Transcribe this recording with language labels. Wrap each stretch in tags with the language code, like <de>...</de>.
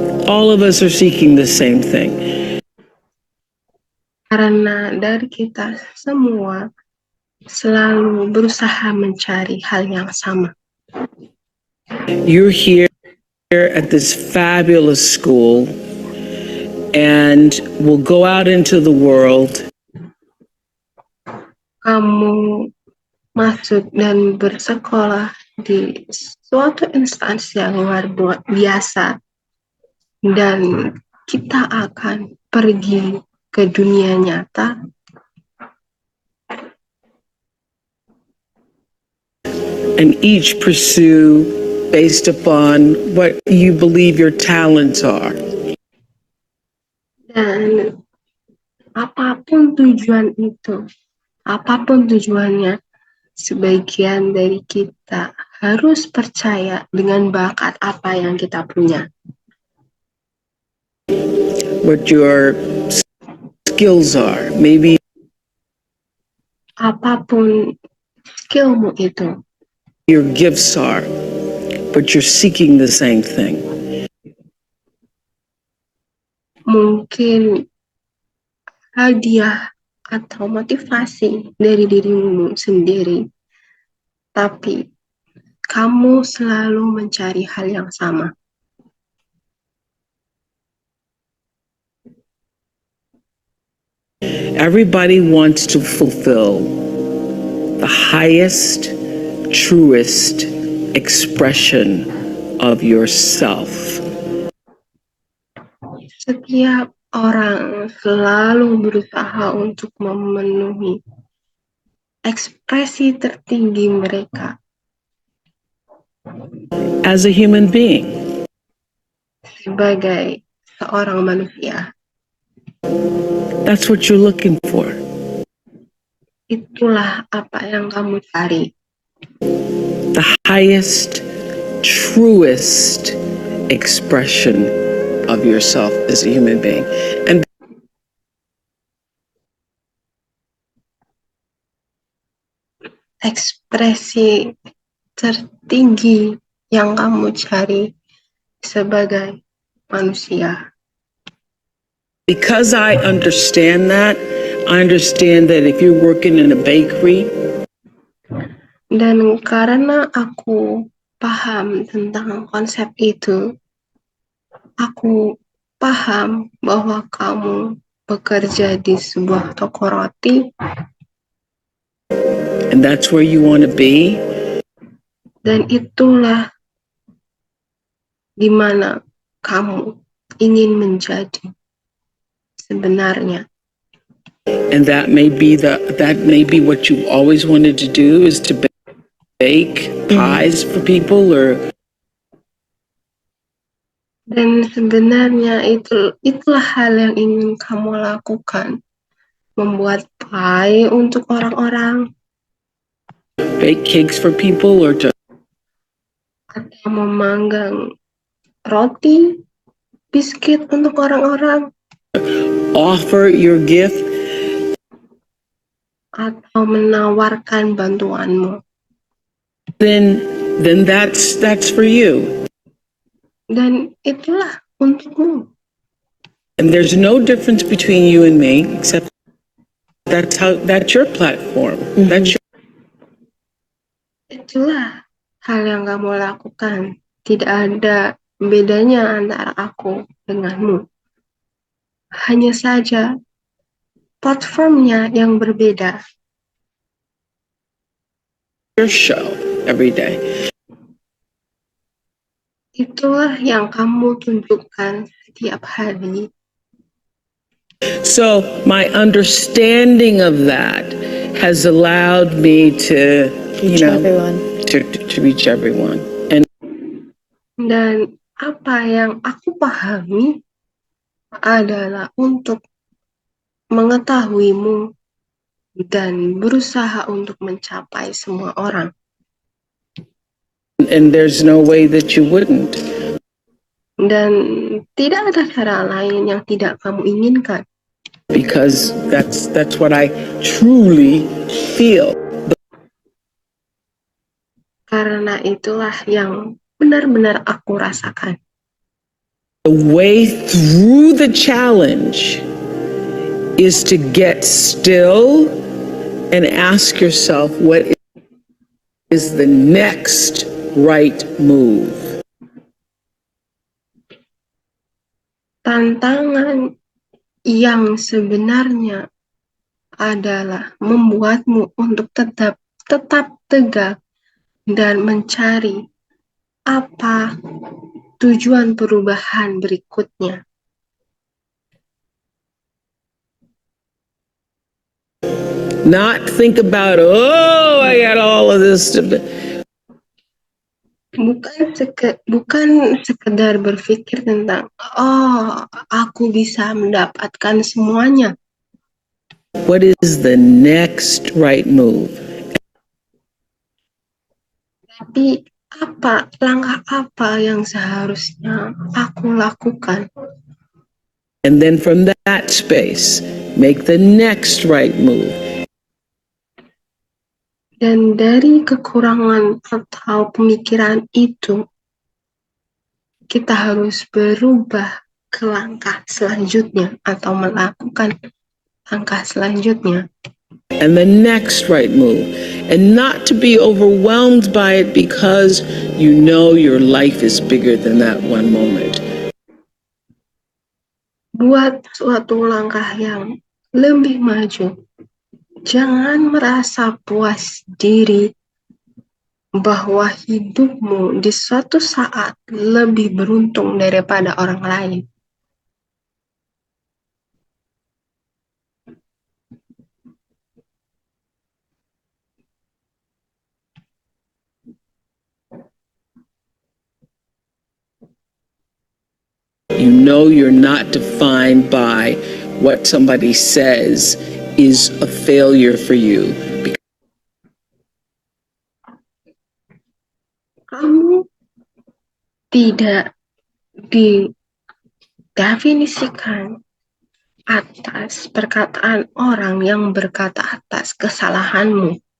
<en>all of us are seeking the same thing.</en> <id>Karena dari kita semua selalu berusaha mencari hal yang sama.</id> <en>You're here at this fabulous school and will go out into the world.</en> <id>Kamu masuk dan bersekolah di suatu instansi yang luar biasa, dan kita akan pergi ke dunia nyata.</id> <en>And each pursue based upon what you believe your talents are.</en> <id>Dan apapun tujuan itu, apapun tujuannya, sebagian dari kita harus percaya dengan bakat apa yang kita punya.</id> <en>What your skills are, maybe</en> <id>Apapun skillmu itu,</id> <en>your gifts are, but you're seeking the same thing.</en> <id>mungkin hadiah atau motivasi dari dirimu sendiri, tapi kamu selalu mencari hal yang sama.</id> <en>Everybody wants to fulfill the highest, truest expression of yourself.</en> <id>Setiap orang selalu berusaha untuk memenuhi ekspresi tertinggi mereka</id> <en>As a human being,</en> <id>sebagai seorang manusia.</id> <en>that's what you're looking for.</en> <id>Itulah apa yang kamu cari.</id> <en>The highest, truest expression of yourself as a human being. And</en> <id>Ekspresi tertinggi yang kamu cari sebagai manusia.</id> <en>because I understand that if you're working in a bakery,</en> <id>Dan karena aku paham tentang konsep itu, aku paham bahwa kamu bekerja di sebuah toko roti,</id> <en>and that's where you want to be,</en> <id>dan itulah di mana kamu ingin menjadi sebenarnya.</id> <en>and that may be what you always wanted to do, is to bake pies for people, or</en> <id>Dan sebenarnya itulah hal yang ingin kamu lakukan, membuat pie untuk orang-orang,</id> <en>bake cakes for people, or to</en> <id>atau memanggang roti, biskuit untuk orang-orang,</id> <en>offer your gift.</en> <id>atau menawarkan bantuanmu.</id> <en>Then that's for you.</en> <id>Dan itulah untukmu.</id> <en>And there's no difference between you and me, except that's your platform. That's your.</en> <id>Itulah hal yang kamu lakukan. Tidak ada bedanya antara aku denganmu. Hanya saja platformnya yang berbeda.</id> <en>Your show every day.</en> <id>Itulah yang kamu tunjukkan setiap hari.</id> <en>So my understanding of that has allowed me to, to reach everyone.</en> <id>Dan apa yang aku pahami adalah untuk mengetahuimu dan berusaha untuk mencapai semua orang.</id> <en>And there's no way that you wouldn't.</en> <id>Dan tidak ada cara lain yang tidak kamu inginkan.</id> <en>Because that's what I truly feel.</en> <id>Karena itulah yang benar-benar aku rasakan.</id> <en>The way through the challenge is to get still and ask yourself, what is the next right move?</en> <id>Tantangan yang sebenarnya adalah membuatmu untuk tetap tegak dan mencari apa tujuan perubahan berikutnya.</id> <en>Not think about, oh, I got all of this.</en> <id>Bukan sekedar berpikir tentang, oh, aku bisa mendapatkan semuanya.</id> <en>What is the next right move?</en> <id>Tapi langkah apa yang seharusnya aku lakukan?</id> <en>And then from that space, make the next right move.</en> <id>Dan dari kekurangan atau pemikiran itu, kita harus berubah ke langkah selanjutnya atau melakukan langkah selanjutnya.</id> <en>And the next right move. And not to be overwhelmed by it because you know your life is bigger than that one moment.</en> <id>Buat suatu langkah yang lebih maju. Jangan merasa puas diri bahwa hidupmu di suatu saat lebih beruntung daripada orang lain.</id> <en>You know you're not defined by what somebody says is a failure for you.</en> <id>Kamu tidak didefinisikan atas perkataan orang yang berkata atas kesalahanmu.</id>